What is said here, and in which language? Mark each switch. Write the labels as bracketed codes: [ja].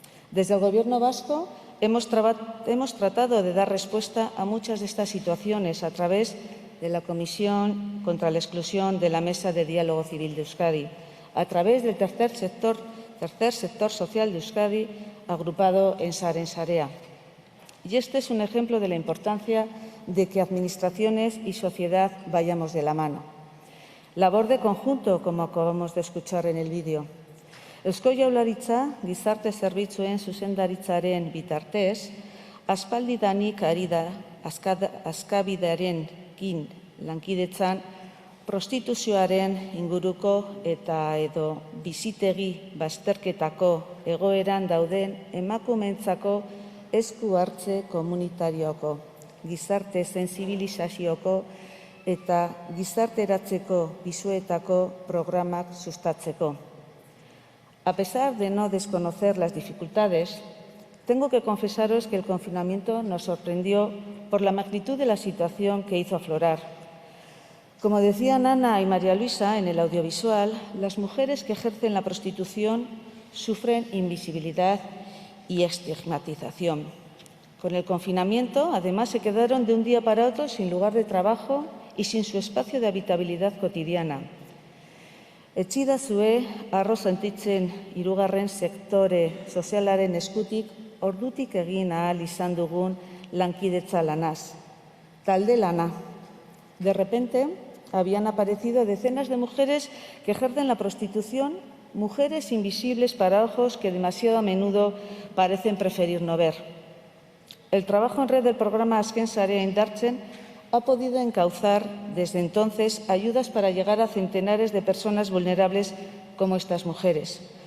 [es] Desde el Gobierno vasco hemos tratado de dar respuesta a muchas de estas situaciones a través de la Comisión contra la Exclusión de la Mesa de Diálogo Civil de Euskadi, a través del tercer sector social de Euskadi, agrupado en Saren Sarea. Y este es un ejemplo de la importancia de que administraciones y sociedad vayamos de la mano. Labor de conjunto, como acabamos de escuchar en el vídeo. [eu] Eusko Jaurlaritza, gizarte zerbitzuen zuzendaritzaren bitartez, aspaldidanik ari da Azkabidearekin lankidetzan prostituzioaren inguruko eta edo bizitegi bazterketako egoeran dauden emakumeentzako esku hartze komunitarioko, gizarte sentsibilizazioko eta gizarteratzeko pisuetako programak sustatzeko. [es] A pesar de no desconocer las dificultades, Tengo que confesaros que el confinamiento nos sorprendió por la magnitud de la situación que hizo aflorar. Como decían Ana y María Luisa en el audiovisual, las mujeres que ejercen la prostitución sufren invisibilidad y estigmatización. Con el confinamiento, además, se quedaron de un día para otro sin lugar de trabajo y sin su espacio de habitabilidad cotidiana. [eu] Etxidazue, arro sentitzen hirugarren sektore sozialaren eskutik, ordutik egin ahal izan dugun lankidetza lanaz. Talde lana. [es] De repente, habían aparecido decenas de mujeres que ejercen la prostitución, mujeres invisibles para ojos que demasiado a menudo parecen preferir no ver. El trabajo en red del programa Azken Sarea Indartzen ha podido encauzar desde entonces ayudas para llegar a centenares de personas vulnerables como estas mujeres.